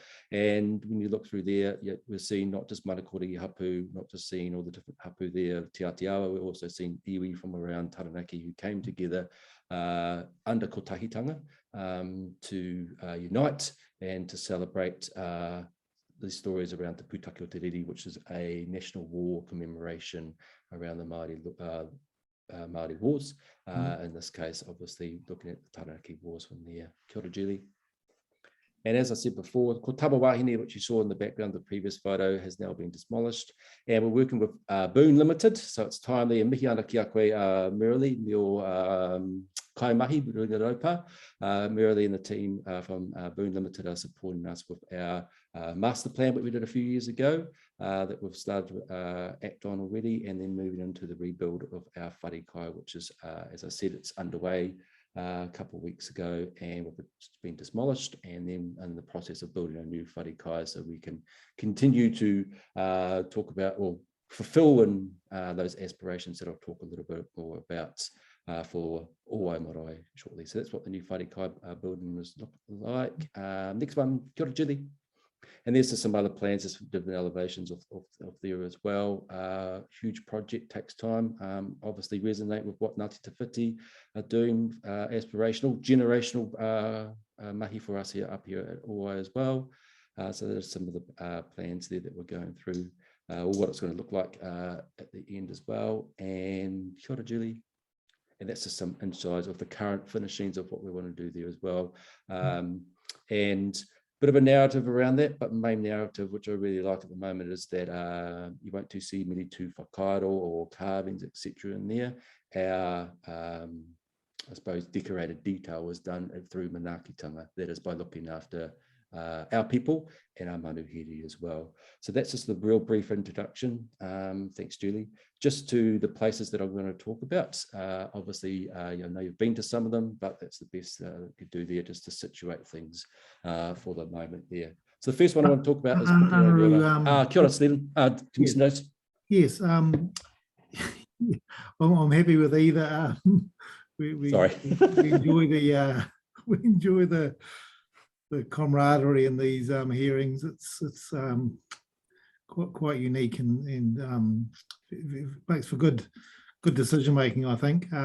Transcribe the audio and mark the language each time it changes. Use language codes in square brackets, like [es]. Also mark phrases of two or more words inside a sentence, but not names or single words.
[en] And when you look through there, we're seeing not just Manukorahi hapu, not just seeing all the different hapu there, Te Atiawa, we're also seeing iwi from around Taranaki who came together under kotahitanga to unite and to celebrate these stories around Te Pūtaki o Te Riri, which is a national war commemoration around the Māori wars. In this case, obviously looking at the Taranaki wars from there. [mi] Kia ora, Julie. [en] And as I said before, [mi] Ko Taba Wahine, [en] which you saw in the background, the previous photo, has now been demolished. And we're working with Boone Limited, so it's timely. And [mi] mihi ana ki a koe [en] Merrily, your kaimahi, Merrily and the team from Boone Limited are supporting us with our master plan that we did a few years ago that we've started to act on already, and then moving into the rebuild of our [mi] whare kai, [en] which is, as I said, it's underway a couple of weeks ago, and it's been demolished, and then in the process of building a new [mi] whare kai [en] so we can continue to talk about or fulfill and those aspirations that I'll talk a little bit more about for Owai Marae shortly. So that's what the new [mi] whare kai [en] building was looking like. Next one, [mi] kia ora, Julie. [en] And there's just some other plans, there's different elevations of there as well. Huge project, takes time. Obviously resonate with what Ngāti Te Whiti are doing, aspirational, generational mahi for us here up here at Owai as well. So there's some of the plans there that we're going through, or what it's going to look like at the end as well. And [mi] kia ora, [en] Julie. And that's just some insights of the current finishings of what we want to do there as well. And bit of a narrative around that, but the main narrative, which I really like at the moment, is that you won't see many [mi] tū whakaaro [en] or carvings, etc. in there. Our, I suppose, decorated detail was done through manaakitanga. That is by looking after our people and our manuhiri as well. So that's just the real brief introduction. Thanks, Julie. Just to the places that I'm going to talk about. Obviously, I know you've been to some of them, but that's the best you could do there, just to situate things for the moment there. So the first one I want to talk about is [mi] kia ora, [en] Stephen. Yes, I'm happy with either. Sorry. We enjoy the camaraderie in these hearings. It's quite unique and it makes for good good decision making, I think.